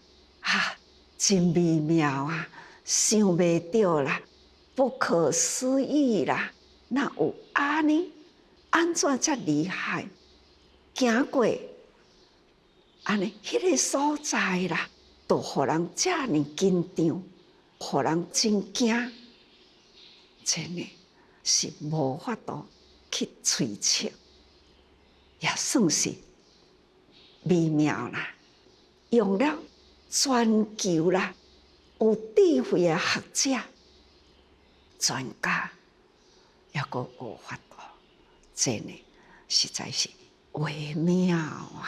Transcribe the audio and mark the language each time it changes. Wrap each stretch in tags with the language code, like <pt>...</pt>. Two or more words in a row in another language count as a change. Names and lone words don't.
<nan>真微妙啊，想袂到啦，不可思议啦，哪有安尼？安怎遮厉害？行过安尼迄个所在啦，都互人遮尔紧张，互人真惊，真的是无法度去揣测，也算是微妙啦。用了全球啦有智慧的学者、专家，也阁无法度，真的实在是微妙啊！</nan>